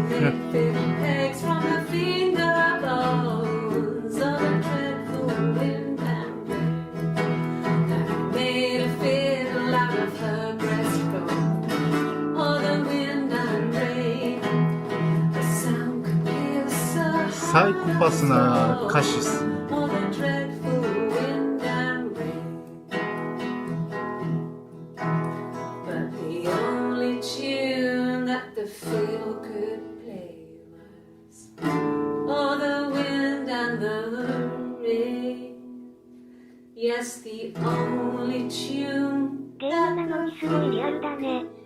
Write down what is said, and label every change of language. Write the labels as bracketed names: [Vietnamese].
[English] Pegs from the finger bones of a dreadful wind and rain that made a fiddle out of her breastbone. Oh, the wind and rain, the sound could pierce her heart. [Japanese] サイコパスな歌詞っすね。 [English] Oh, the dreadful wind and rain. But the only tune that the fiddle could play was oh, the wind and the rain. Yes, the only tune [Japanese] ゲームなのにすごいリアルだね。